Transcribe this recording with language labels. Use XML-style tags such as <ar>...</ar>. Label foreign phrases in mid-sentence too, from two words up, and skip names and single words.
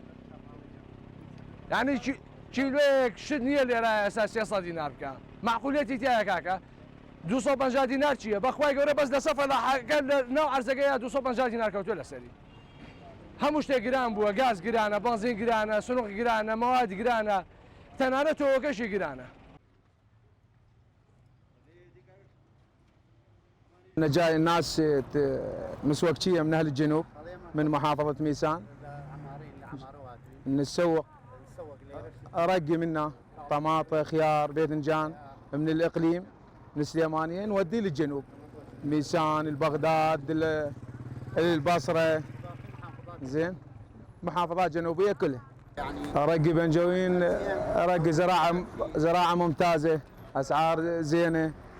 <ckb>یعنی کیلوەیەک شت نییە لێرە ئێستا 300 دینار بکە معقولێتی تایە کاکە 250 دینار چییە بەخوای گەورە بەس لەسەر فەلاحەکە لە ناو عەرزەکەیە 250 دینار کەوتووە لەسەری هەموو شتێک گران بووە گاز گرانە بەنزین گرانە سنووق گرانە مەوادی گرانە تەنانەت تۆوەکەشی گرانە</ckb> <ar>أنا جاي الناس مسوقشية من أهل الجنوب من محافظة ميسان نسوق أرقي منه طماطة خيار باذنجان من الإقليم من السليمانية نوديه للجنوب ميسان البغداد البصرة زين محافظات جنوبية كلها أرقي بنجوين أرقي زراعة ممتازة أسعار زينة</ar>